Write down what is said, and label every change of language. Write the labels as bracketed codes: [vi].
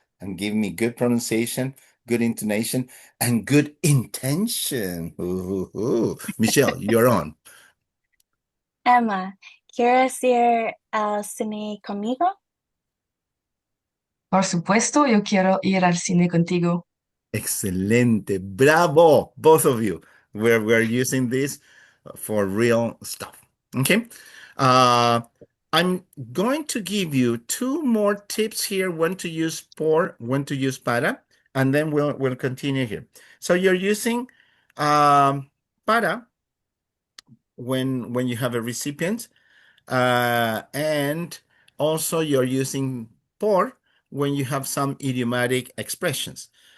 [en] And give me good pronunciation, good intonation, and good intention. Ooh. Michelle, you're on. [es] Emma, ¿quieres ir al cine conmigo? Por supuesto, yo quiero ir al cine contigo. [en] Excelente. Bravo, both of you. We're using this for real stuff. Okay. I'm going to give you two more tips here, when to use por, when to use para, and then we'll continue here. So you're using para when you have a recipient, and also you're using por when you have some idiomatic expressions.